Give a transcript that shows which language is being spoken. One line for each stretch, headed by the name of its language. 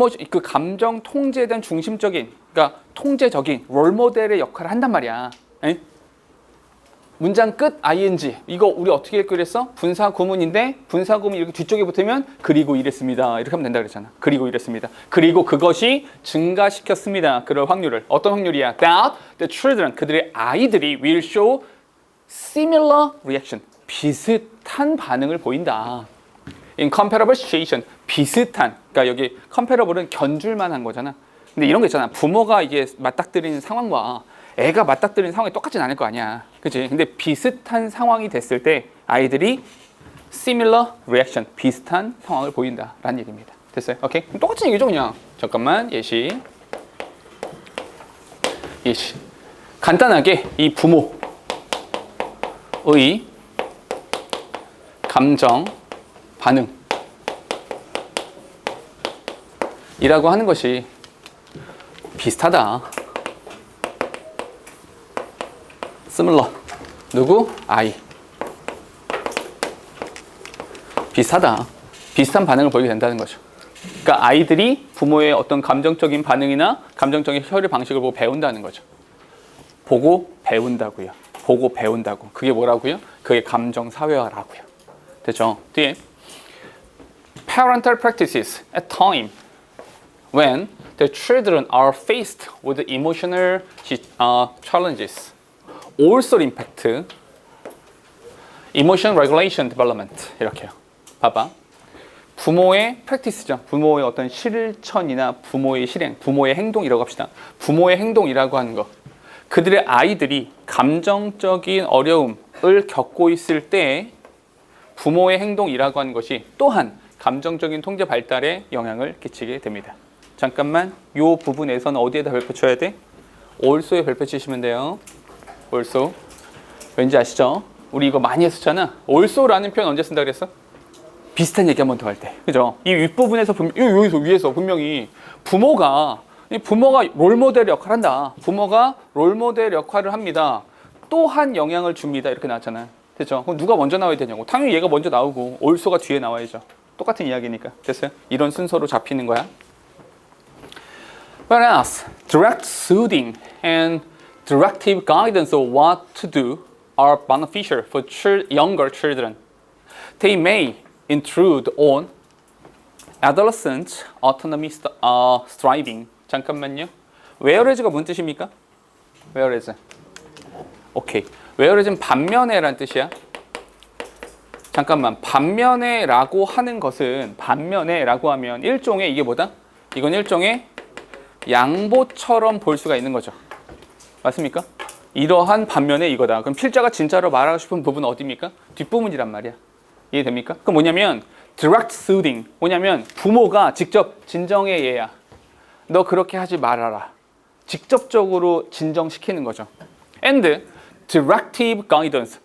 Korean: 그 감정 통제에 대한 중심적인, 그러니까 통제적인 롤모델의 역할을 한단 말이야. 에? 문장 끝 ing. 이거 우리 어떻게 읽고 이랬어? 분사 구문인데 분사 구문이 이렇게 뒤쪽에 붙으면 그리고 이랬습니다. 이렇게 하면 된다 그랬잖아. 그리고 이랬습니다. 그리고 그것이 증가시켰습니다. 그럴 확률을. 어떤 확률이야?
English: That the children,
Korean: 그들의 아이들이
English: will show similar reaction.
Korean: 비슷한 반응을 보인다.
English: In comparable situation.
Korean: 비슷한. 그러니까 여기 comparable은 견줄만한 거잖아. 근데 이런 거 있잖아. 부모가 이게 맞닥뜨리는 상황과 애가 맞닥뜨리는 상황이 똑같진 않을 거 아니야. 그치? 근데 비슷한 상황이 됐을 때 아이들이
English: similar reaction,
Korean: 비슷한 상황을 보인다라는 얘기입니다. 됐어요? 오케이? 그럼 똑같은 얘기죠, 그냥. 잠깐만, 예시. 간단하게 이 부모의 감정, 반응 이라고 하는 것이 비슷하다. similar. 누구? 아이. 비슷하다. 비슷한 반응을 보이게 된다는 거죠. 그러니까 아이들이 부모의 어떤 감정적인 반응이나 감정적인 처리 방식을 보고 배운다는 거죠. 보고 배운다고요. 보고 배운다고. 그게 뭐라고요? 그게 감정 사회화라고요. 됐죠? 뒤에
English: parental practices at time when the children are faced with emotional challenges also impact emotion regulation development.
Korean: 이렇게요. 봐봐. 부모의 practice죠. 부모의 어떤 실천이나 부모의 실행, 부모의 행동이라고 합시다. 부모의 행동이라고 하는 거. 그들의 아이들이 감정적인 어려움을 겪고 있을 때 부모의 행동이라고 하는 것이 또한 감정적인 통제 발달에 영향을 끼치게 됩니다. 잠깐만, 이 부분에서는 어디에다 별표 쳐야 돼? also에 별표 치시면 돼요. also. 왠지 아시죠? 우리 이거 많이 했었잖아. also라는 표현 언제 쓴다 그랬어? 비슷한 얘기 한 번 더 할 때. 그죠? 이 윗부분에서 여기서 위에서 분명히 부모가 롤모델 역할을 한다. 부모가 롤모델 역할을 합니다. 또한 영향을 줍니다. 이렇게 나왔잖아. 됐죠? 그럼 누가 먼저 나와야 되냐고. 당연히 얘가 먼저 나오고 also가 뒤에 나와야죠. 똑같은 이야기니까. 됐어요? 이런 순서로 잡히는 거야.
English: Whereas direct soothing and directive guidance of what to do are beneficial for younger children, they may intrude on adolescent autonomy striving.
Korean: 잠깐만요. whereas가 무슨 뜻입니까? whereas. 오케이. whereas는 반면에란 뜻이야. 잠깐만. 반면에라고 하는 것은 반면에라고 하면 일종의 이게 뭐다? 이건 일종의 양보처럼 볼 수가 있는 거죠. 맞습니까? 이러한 반면에 이거다. 그럼 필자가 진짜로 말하고 싶은 부분은 어디입니까? 뒷부분이란 말이야. 이해됩니까? 그럼 뭐냐면 direct soothing. 뭐냐면 부모가 직접 진정해 얘야. 너 그렇게 하지 말아라. 직접적으로 진정시키는 거죠.
English: And directive guidance.